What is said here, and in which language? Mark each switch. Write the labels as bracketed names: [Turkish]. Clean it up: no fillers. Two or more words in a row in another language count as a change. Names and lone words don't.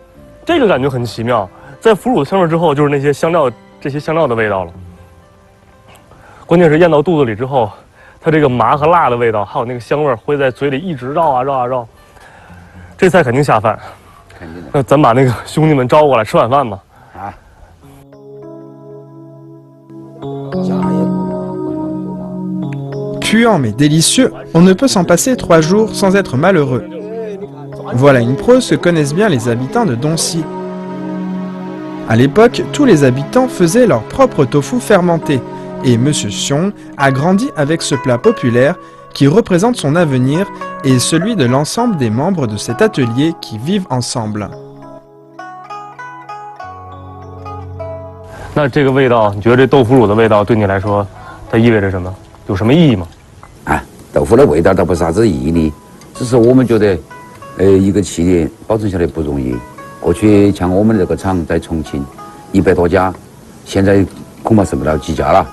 [Chinese] 这个感觉很奇妙，在腐乳的香味之后，就是那些香料，这些香料的味道了。关键是咽到肚子里之后， 它这个麻和辣的味道，还有那个香味会在嘴里一直绕啊绕啊绕。这菜肯定下饭。那咱把那个兄弟们招过来吃晚饭吧。啊。 [French] Puant mais délicieux, on ne peut s'en passer 3 jours sans être malheureux. Voilà une prose que connaissent bien les habitants de Doncy. À l'époque, tous les habitants faisaient leur propre tofu fermenté, et M. Xiong a grandi avec ce plat populaire qui représente son avenir et celui de l'ensemble des membres de cet atelier qui vivent ensemble. [Chinese] 那这个味道，你觉得这豆腐乳的味道对你来说，它意味着什么？有什么意义吗？啊，豆腐的味道倒不是啥子意义，只是我们觉得，一个企业保存下来不容易。过去像我们这个厂在重庆，100多家，现在恐怕剩不了几家了。